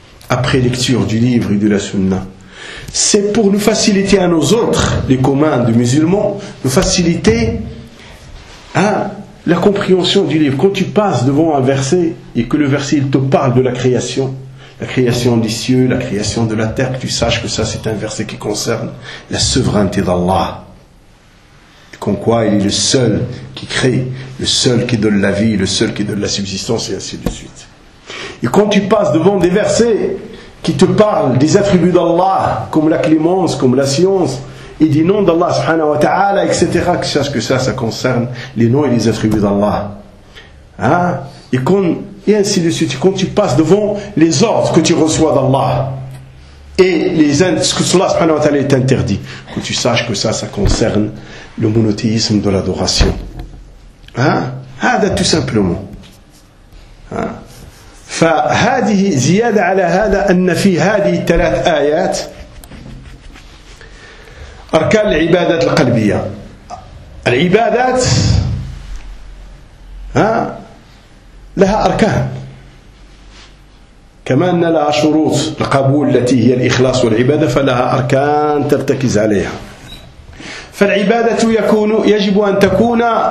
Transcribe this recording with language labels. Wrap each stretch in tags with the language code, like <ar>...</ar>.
<fr>après lecture du livre et de la sunna c'est pour nous faciliter à nos autres les communs de musulmans nous faciliter hein, la compréhension du livre quand tu passes devant un verset et que le verset il te parle de la création la création des cieux, la création de la terre, que tu saches que ça c'est un verset qui concerne la souveraineté d'Allah. Et qu'en quoi il est le seul qui crée, le seul qui donne la vie, le seul qui donne la subsistance et ainsi de suite. Et quand tu passes devant des versets qui te parlent des attributs d'Allah, comme la clémence, comme la science, et des noms d'Allah subhanahu wa ta'ala, etc., que tu saches que ça concerne les noms et les attributs d'Allah. Hein? Et quand et ainsi de suite, quand tu passes devant les ordres que tu reçois d'Allah et les ce que cela subhanahu wa ta'ala est interdit, que tu saches que ça concerne le monothéisme de l'adoration. Hein? Ah, tout simplement.</fr> <ar>فهذه زيادة على هذا أن في هذه الثلاث آيات أركان العبادات القلبية. العبادات لها أركان كما أن لها شروط القبول التي هي الإخلاص والعبادة فلها أركان ترتكز عليها فالعبادة يكون يجب أن تكون</ar>